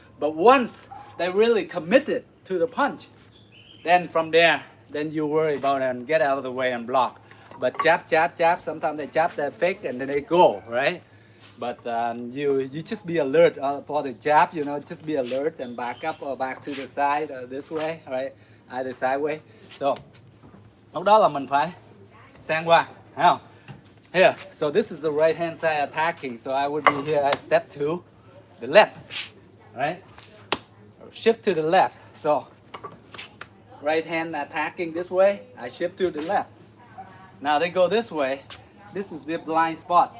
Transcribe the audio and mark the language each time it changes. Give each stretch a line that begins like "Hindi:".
English: But once they really committed to the punch, then from there, then you worry about it and get out of the way and block. But jab, sometimes they jab, they fake, and then they go, right? But you just be alert for the jab, you know, just be alert and back up or back to the side or this way, right? Either sideways.
Vietnamese: So, lúc đó là mình phải sang qua, thấy không?
English: Here, so this is the right hand side attacking. So I would be here, I step to the left, right? Shift to the left. So right hand attacking this way, I shift to the left. Now they go this way. This is the blind spot.